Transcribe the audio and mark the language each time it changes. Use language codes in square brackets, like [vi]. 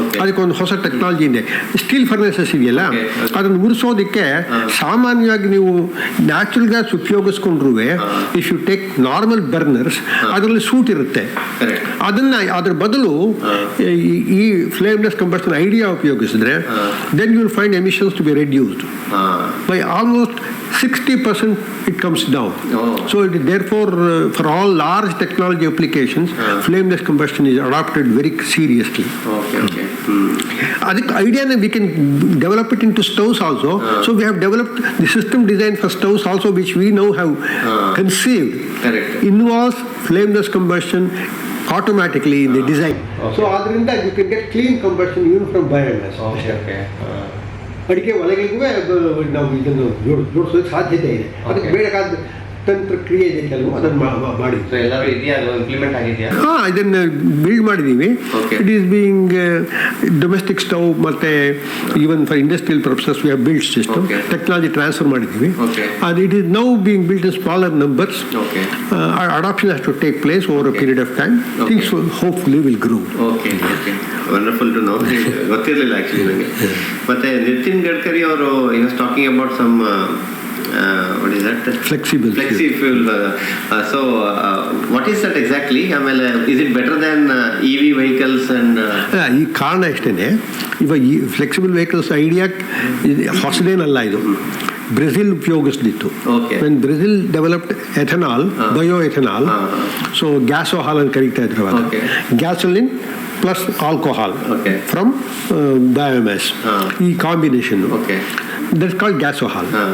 [kn] ಅದಕ್ಕೊಂದು ಹೊಸ ಟೆಕ್ನಾಲಜಿ ಇದೆ. ಸ್ಟೀಲ್ ಫರ್ನೇಸಸ್ ಇದೆಯಲ್ಲ, ಅದನ್ನು ಉರಿಸೋದಕ್ಕೆ ಸಾಮಾನ್ಯವಾಗಿ ನೀವು natural gas ಉಪಯೋಗಿಸ್ಕೊಂಡ್ರೂ [en] if you take normal burners [kn] ಅದರಲ್ಲಿ ಸೂಟ್ ಇರುತ್ತೆ. ಅದ್ರ ಬದಲು ಈ ಫ್ಲೇಮ್ಲೆಸ್ combustion idea ಉಪಯೋಗಿಸಿದ್ರೆ [en] Then you will find emissions to be reduced by almost 60% it comes down. Oh. So therefore, for all large technology applications, flameless combustion is adopted very seriously. Okay. [kn] ಅದಕ್ಕೆ ಐಡಿಯಾನ [en] we can develop it into stoves also. So we have developed the system design for stoves also, which we now have conceived. Correct. Involves flameless combustion automatically in the design. So [kn] adrinda [en] you can get clean combustion even from biomass. Okay. [kn] ಅಡಿಕೆ ಒಲೆಗಳಿಗೂ ನಾವು ಇದನ್ನು ಜೋಡಿಸೋದಕ್ಕೆ ಸಾಧ್ಯತೆ ಇದೆ. ಅದಕ್ಕೆ ಬೇಕಾದ ತಂತ್ರ ಕ್ರಿಯೆ ಇದೆ ಕೆಲವು, ಅದನ್ನು ಮಾಡಿ. ಸೊ ಎಲ್ಲರೂ ಇದೆಯಾ, ಅದು ಇಂಪ್ಲಿಮೆಂಟ್ ಆಗಿದೆಯಾ? ಇದನ್ನು ಬಿಲ್ಡ್ ಮಾಡಿದ್ದೀವಿ. [en] it is being domestic stove [kn] ಮತ್ತೆ [en] Even for industrial purposes we have build system. [kn] Technology transfer ಮಾಡಿದ್ದೀವಿ. ಅದು [en] It is now being build in smaller numbers. Adoption has to take place over a period of time. Things hopefully will grow. Okay wonderful to know. [kn] ಗೊತ್ತಿರಲಿಲ್ಲ actually ನನಗೆ. ಮತ್ತೆ [en] Nitin Gadkari [kn] ಅವರು [en] Was talking about some what is that? Flexible fuel. So what is that exactly? [kn] ಆಮೇಲೆ [en] is it better than EV vehicles and [kn] ಈ ಕಾರಣ ಅಷ್ಟೇನೆ. ಇವಾಗ ಈ ಫ್ಲೆಕ್ಸಿಬಲ್ ವೆಹಿಕಲ್ಸ್ ಐಡಿಯಾ ಹೊಸದೇನಲ್ಲ, ಇದು Brazil ಉಪಯೋಗಿಸ್ತಿತ್ತು. [en] when Brazil developed ethanol, bio ethanol, so gasohol [kn] ಅಂತ ಕರೀತಾ ಇದ್ರು. [en] Gasoline plus alcohol from biomass, ಈ combination that's called gasohol.